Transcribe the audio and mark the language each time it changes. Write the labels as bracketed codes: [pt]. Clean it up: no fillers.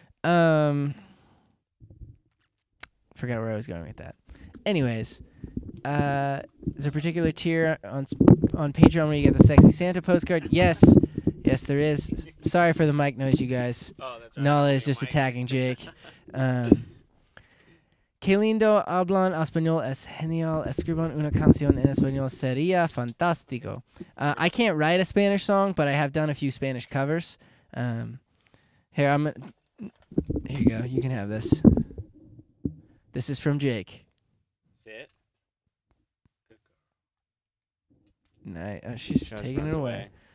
[en] Forgot where I was going with that. Anyways, is there a particular tier on Patreon where you get the Sexy Santa postcard? Yes, there is. Sorry for the mic noise, you guys. Oh, that's right. Nala is just attacking Jake. [es] Qué lindo hablan español, es genial. Escriban una canción en español, sería fantástico. [en] I can't write a Spanish song, but I have done a few Spanish covers. Here you go. You can have this. This is from Jake. Sit. Nice. She's taking it away.